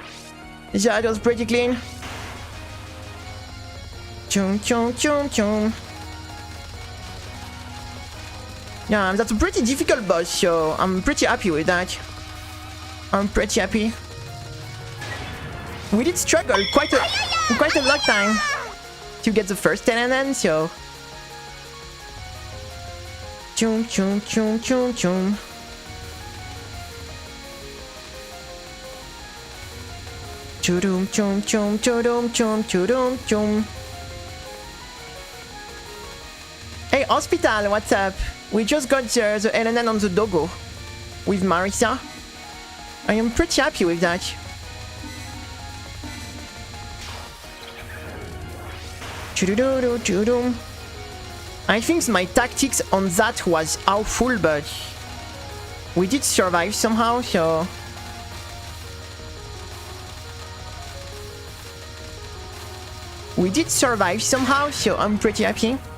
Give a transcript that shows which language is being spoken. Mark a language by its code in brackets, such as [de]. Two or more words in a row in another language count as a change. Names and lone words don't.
[en] Chum chum chum chum. Yeah, that's a pretty difficult boss, so I'm pretty happy with that. We did struggle quite a long time to get the first 10 and then, so chum chum chum chum chum. Chudum chum chum chudum chum chudum chum. Hey, Hospital, what's up? We just got the LNN on the doggo with Marisa. I am pretty happy with that. I think my tactics on that was awful, but we did survive somehow, so I'm pretty happy.